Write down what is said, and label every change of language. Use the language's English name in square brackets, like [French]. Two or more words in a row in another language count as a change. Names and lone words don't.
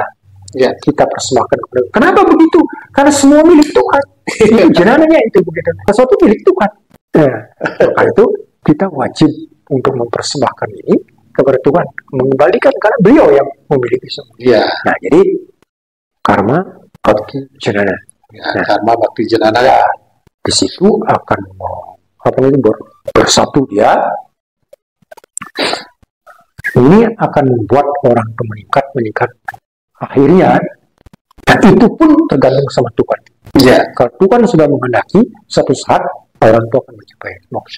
[Indonesian] Kita persembahkan kepada Tuhan. Kenapa begitu? Karena semua milik Tuhan. Itu cenananya itu begitu. Sesuatu milik Tuhan. Maka itu kita wajib untuk mempersembahkan ini kepada Tuhan, mengembalikan karena beliau yang memiliki semua. Nah jadi [Sanskrit] karma bakti janana. Karma bakti janana. [Indonesian] Di situ akan bersatu dia. Ini akan membuat orang itu meningkat. Akhirnya, dan itu pun tergantung sama Tuhan. Kalau Tuhan sudah menghendaki, suatu saat orang itu akan mencapai moksha.